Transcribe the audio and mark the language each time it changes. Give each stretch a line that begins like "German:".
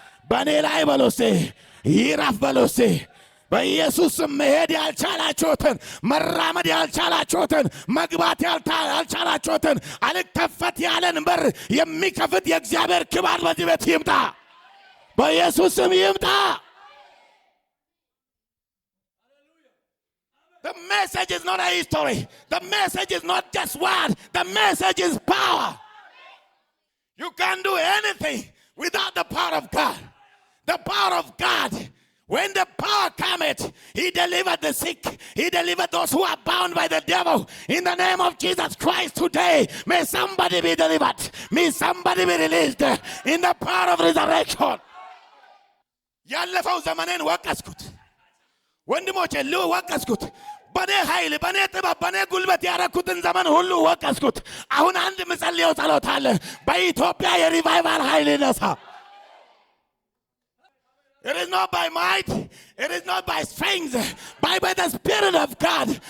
Amharic: በእኔ ላይ በሉሴ ይረፍ በሉሴ። በኢየሱስ መሄድ ያልቻላችሁትን መራመድ ያልቻላችሁትን መግባት ያልቻላችሁትን አልከፈት ያለን በር የሚከፍት የእግዚአብሔር ክብር በዚህ ቤት ይምጣ። በኢየሱስ ስም ይምጣ።
English: The message is not a history. The message is not just word. The message is power. You can't do anything without the power of God. The power of God. When the power cometh, he delivered the sick. He delivered those who are bound by the devil. In the name of Jesus Christ today, may somebody be delivered. May somebody be released in the power of resurrection.
Amharic: ያለፈው ዘመኔን ወቀስኩት ወንድሞቼ ወቀስኩት። በኔ ኃይል በኔ ጥበብ በኔ ጉልበት ያረኩትን ዘመን ሁሉ ወቀስኩት። አሁን አንድ ምጸልየው ጸሎት አለ። በኢትዮጵያ የሪቫይቫል ኃይል ይነሳ።
English: It is not by might, it is not by strength, by the Spirit of God.